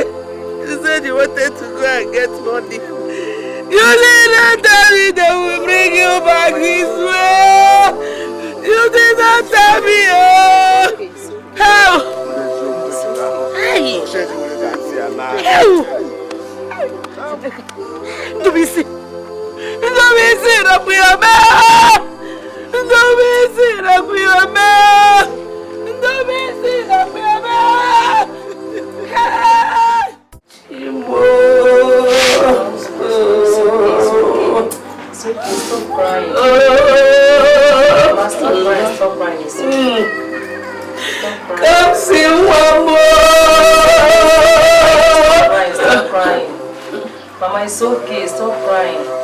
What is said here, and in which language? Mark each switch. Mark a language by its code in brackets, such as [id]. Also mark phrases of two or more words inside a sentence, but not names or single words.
[en] You said you wanted to go and get money. You did not tell me they will bring you back this way. You did not tell me. Oh! Help! Hey! Help! Ndobisi! Ndobisi! Nakuyame! Ndobisi! Nakuyame! Ndobisi! Nakuyame! Chimo! Stop crying. Stop crying. Come see one more. Stop crying. Mama, it's okay. Stop crying.